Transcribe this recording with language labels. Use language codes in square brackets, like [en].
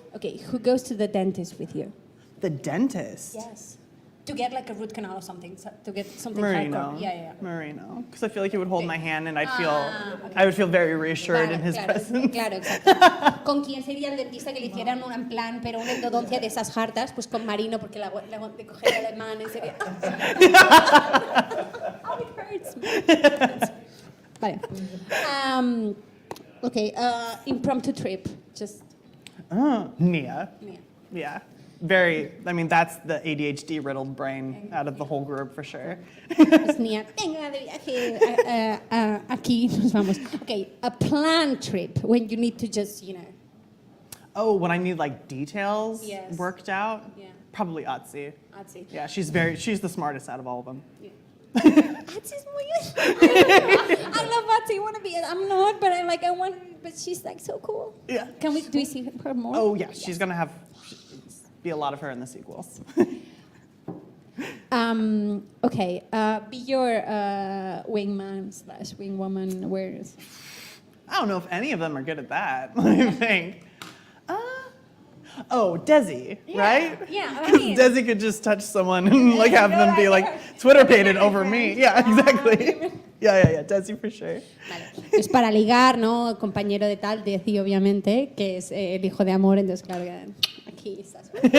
[en] Okay, who goes to the dentist with you? The dentist. Yes. To get like a root canal or something, to get something Marino. hardcore. Yeah. Marino. Because I feel like he would hold my hand and okay. I would feel very reassured in his presence. [es] Claro, exacto. ¿Con quién sería el dentista que le hicieran un plan, pero una endodoncia de esas hartas? Pues con Marino, porque le cogería la mano y sería... [en] Oh, it hurts. Vale. Okay, impromptu trip. Just... Nia. Mía. Yeah. That's the ADHD riddled brain out of the whole group for sure. [es] Pues Nia, venga de viaje, aquí nos vamos. [en] Okay, a planned trip when you need to just, Oh, when I need like details Yes. worked out? Yeah. Probably Otzi. Otzi. Yeah, she's the smartest out of all of them. Otzi's muy... I love Otzi. I want to be... I'm not, but but she's like so cool. Yeah. Do we see her more? Oh yeah, she's gonna be a lot of her in the sequels. Okay, be your wingman / wingwoman. Where's... I don't know if any of them are good at that. Let me think. Desi, right? Yeah, I Because mean- Desi could just touch someone and like have them be like Twitter pated over me. Yeah, exactly. Yeah. Desi for sure. [es] Vale. Pues para ligar, ¿no? Compañero de tal, Desi, obviamente, que es el hijo de amor, entonces claro que aquí estás.